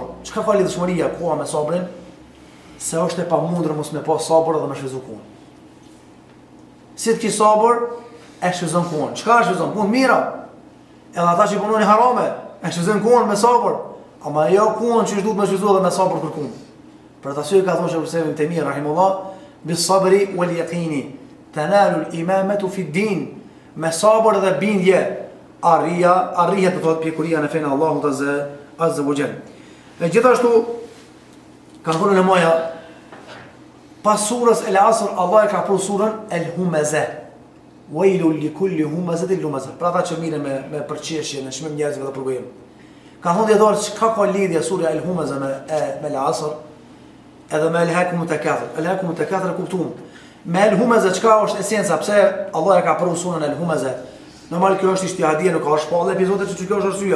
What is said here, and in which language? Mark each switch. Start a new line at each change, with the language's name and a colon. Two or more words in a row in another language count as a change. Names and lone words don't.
Albanian: Çka ka lidhshmëria koha me sabrin? Se është e pamundur mos me pas sabër dhe me shfryzu kohën. Si të ki sabër, e shfryzon kohën. Çka shfryzon? Punë mira. Edhe ata që punojnë harame, e shfryzojnë kohën me sabër. Ama jo kohën që duhet me shfryzuar me sabër kërkum. Për të arsye ka thonë
Arabic: Sheikhul Islam Ibn Taymiyah rahimahullah, بالصبر واليقين تنال الإمامة في الدين.
Albanian: Me sabër dhe bindje arrihet të thotë pjekuria në fenë Allahut
Arabic: عز وجل.
Albanian: E gjithashtu ka thonë në moja pas surës El Asr Allah e ka pru surën El Humaza.
Arabic: ويل لكل همزة لمزة.
Albanian: Pra ata që mirën me përqeshje në çmim njerëzve dhe përgojim. Ka thonë dietar çka ka lidhje surja El Humaza me El Asr edhe me Alhaakum Takathur. Alhaakum Takathur kuptuam. Me El Humaza çka është esenca pse Allah e ka pru surën El Humaza. Normal kjo është ijtihadie, nuk ka shpallë epizode që kjo është arsyeja.